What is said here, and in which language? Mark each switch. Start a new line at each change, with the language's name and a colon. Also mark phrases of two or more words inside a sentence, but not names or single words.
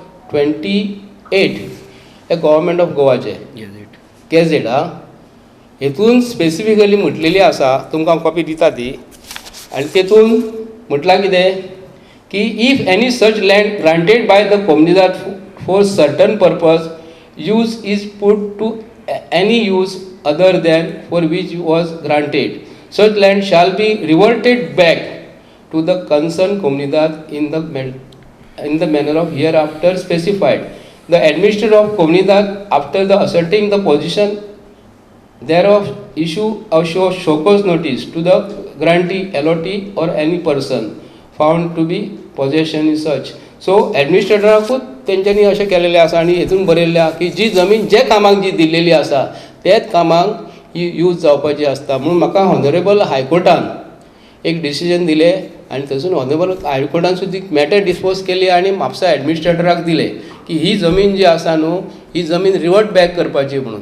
Konkani: 28 हे गव्हर्मेंट ऑफ गोवाचे गॅजेट हेतून स्पेसिफिकली म्हटलेली आसा, तुमकां कॉपी दिता ती, आनी तेतून म्हटलां कितें की
English: If any such land granted by the Comunidade for certain purpose use is put to any use other than for which was granted, such land shall be reverted back to the concerned Comunidade in the manner of hereafter specified. The administrator of Komunidad, after the asserting the position thereof, issue a show cause notice to the grantee, allottee or any person found to be possession in such.
Konkani: So administratorकूच तेंच्यांनी अशें केलेलें आसा आनी हेतून बरयल्लें आसा की जी जमीन जे कामाक जी दिल्लेली आसा तेच कामाक यूज जावपाची आसता. म्हणून म्हाका
English: Honourable High Court
Konkani: एक डिसिजन दिलें आनी थंयसून हॉनरेबल हायकोर्टान सुद्दां
English: matter dispose
Konkani: केली आनी म्हापसा एडमिनिस्ट्रेटराक दिले की ही जमीन जी आसा न्हू ही जमीन रिवर्ट बॅक करपाची म्हणून.